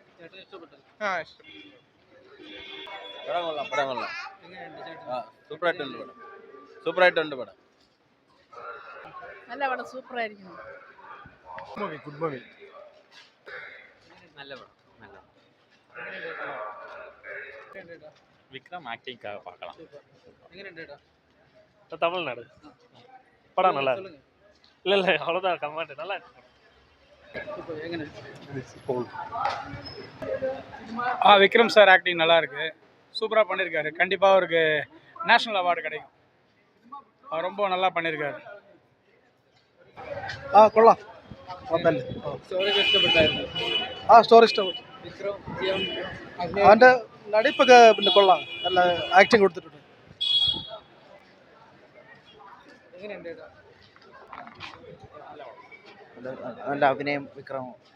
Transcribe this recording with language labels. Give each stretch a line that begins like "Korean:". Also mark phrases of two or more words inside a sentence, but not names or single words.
Malayalam: ഇഷ്ടപ്പെട്ടു. പടം കൊള്ളാം. സൂപ്പറായിട്ടുണ്ട് പടം. നല്ല പടം, സൂപ്പറായിരിക്കും.
English: good movie.
Malayalam: നല്ല പടം.
Tamil: விக்ரம் ஆக்டிங்காக பார்க்கலாம். தமிழ்நாடு படம் நல்லா இருக்கு. இல்லை அவ்வளோதான் கமெண்ட் நல்லா இருக்கு. விக்ரம் சார் ஆக்டிங் நல்லா இருக்கு, சூப்பராக பண்ணியிருக்காரு. கண்டிப்பாக அவருக்கு
English: national award
Tamil: கிடைக்கும். ரொம்ப நல்லா பண்ணியிருக்காரு.
Malayalam: കൊള്ളാം. സ്റ്റോറി ഇഷ്ടപ്പെട്ടു. അവൻ്റെ നടിപ്പൊക്കെ പിന്നെ കൊള്ളാം. നല്ല ആക്ടിങ് കൊടുത്തിട്ടുണ്ട്. നല്ല അഭിനയം വിക്രമോ.